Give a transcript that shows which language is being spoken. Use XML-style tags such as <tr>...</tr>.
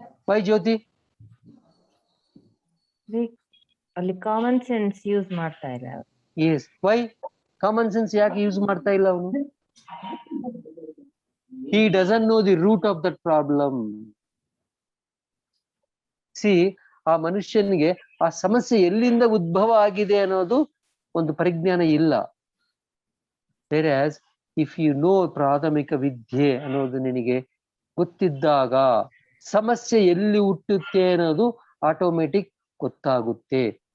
<en>Why Jyoti?</en> <kn>ಅಲ್ಲಿ common sense use ಮಾಡ್ತಾ ಇಲ್ಲ.</kn> <en>yes, why</en> <kn>ಕಾಮನ್ ಸೆನ್ಸ್ ಯಾಕೆ ಯೂಸ್ ಮಾಡ್ತಾ ಇಲ್ಲ ಅವನು?</kn> <en>He doesn't know the root of that problem.</en> <kn>See, ಆ ಮನುಷ್ಯನಿಗೆ ಆ ಸಮಸ್ಯೆ ಎಲ್ಲಿಂದ ಉದ್ಭವ ಆಗಿದೆ ಅನ್ನೋದು ಒಂದು ಪರಿಜ್ಞಾನ ಇಲ್ಲ.</kn> <en>Whereas if you know</en> <kn>ಪ್ರಾಥಮಿಕ ವಿದ್ಯೆ ಅನ್ನೋದು ನಿನಗೆ ಗೊತ್ತಿದ್ದಾಗ ಸಮಸ್ಯೆ ಎಲ್ಲಿ ಹುಟ್ಟುತ್ತೆ ಅನ್ನೋದು ಆಟೋಮೆಟಿಕ್ ಗೊತ್ತಾಗುತ್ತೆ.</kn>